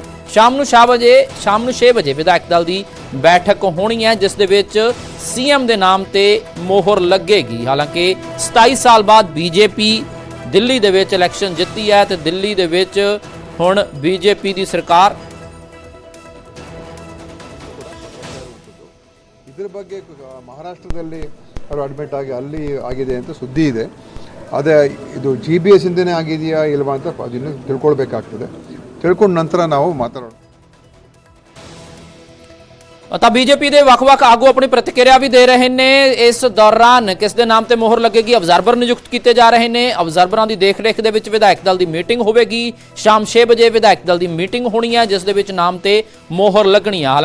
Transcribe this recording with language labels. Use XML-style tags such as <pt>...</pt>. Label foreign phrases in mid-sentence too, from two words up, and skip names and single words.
<pa>ਸ਼ਾਮ ਨੂੰ 6 ਵਜੇ ਵਿਧਾਇਕ ਦਲ ਦੀ ਬੈਠਕ ਹੋਣੀ ਹੈ ਜਿਸ ਦੇ ਵਿੱਚ ਸੀਐਮ ਦੇ ਨਾਮ ਤੇ ਮੋਹਰ ਲੱਗੇਗੀ। ਹਾਲਾਂਕਿ 27 ਸਾਲ ਬਾਅਦ ਬੀਜੇਪੀ ਦਿੱਲੀ ਦੇ ਵਿੱਚ ਇਲੈਕਸ਼ਨ ਜਿੱਤੀ ਹੈ ਤੇ ਦਿੱਲੀ ਦੇ ਵਿੱਚ ਹੁਣ ਬੀਜੇਪੀ ਦੀ ਸਰਕਾਰ।</pa> <kn>ಇದ್ರ ಬಗ್ಗೆ ಮಹಾರಾಷ್ಟ್ರದಲ್ಲಿ ಅವರು ಅಡ್ಮಿಟ್ ಆಗಿ ಅಲ್ಲಿ ಆಗಿದೆ ಅಂತ ಸುದ್ದಿ ಇದೆ. ಅದೇ ಇದು GBS ಇಂದನೇ ಆಗಿದೆಯಾ ಇಲ್ವಾ ಅಂತ ಅದನ್ನು ತಿಳ್ಕೊಳ್ಬೇಕಾಗ್ತದೆ. ತಿಳ್ಕೊಂಡ ನಂತರ ನಾವು ಮಾತಾಡೋಣ।</kn> <pa>ਤਾਂ ਬੀਜੇਪੀ ਦੇ ਵੱਖ-ਵੱਖ ਆਗੂ ਆਪਣੀ ਪ੍ਰਤੀਕਿਰਿਆ ਵੀ ਦੇ ਰਹੇ ਨੇ। ਇਸ ਦੌਰਾਨ ਕਿਸ ਦੇ ਨਾਮ ਤੇ ਮੋਹਰ ਲੱਗੇਗੀ, ਅਬਜ਼ਰਵਰ ਨਿਯੁਕਤ ਕੀਤੇ ਜਾ ਰਹੇ ਨੇ। ਅਬਜ਼ਰਵਰਾਂ ਦੀ ਦੇਖਰੇਖ ਦੇ ਵਿੱਚ ਵਿਧਾਇਕ ਦਲ ਦੀ ਮੀਟਿੰਗ ਹੋਵੇਗੀ। ਸ਼ਾਮ 6 ਵਜੇ ਵਿਧਾਇਕ ਦਲ ਦੀ ਮੀਟਿੰਗ ਹੋਣੀ ਹੈ ਜਿਸ ਦੇ ਵਿੱਚ ਨਾਮ ਤੇ ਮੋਹਰ ਲੱਗਣੀ ਹੈ।</pa>